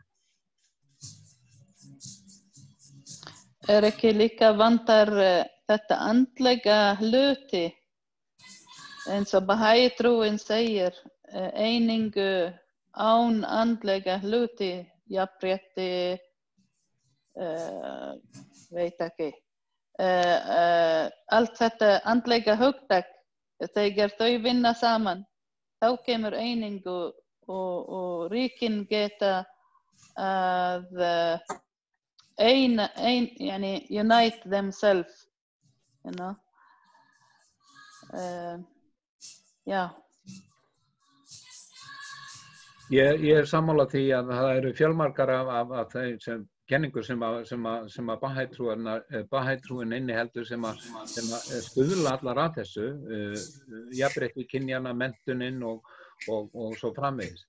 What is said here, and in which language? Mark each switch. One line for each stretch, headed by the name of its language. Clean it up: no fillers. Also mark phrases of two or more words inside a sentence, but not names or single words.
Icelandic: ekki líka vantar þetta andlega hluti eins og Bahai-trúin segir einingu án andlega hluti, jafnrétti, veit ekki. Allt þetta andlega hugtak, þegar þau vinna saman, þá kemur einingu og ríkin geta að
English: unite themselves, you know.
Icelandic: Já. Ég er sammála því að það eru fjölmargar af þeim kenningur sem að Bahai-trúin inniheldur sem að stuðla allar að þessu, jafnrétti kynjanna, menntunin og svo framvegis.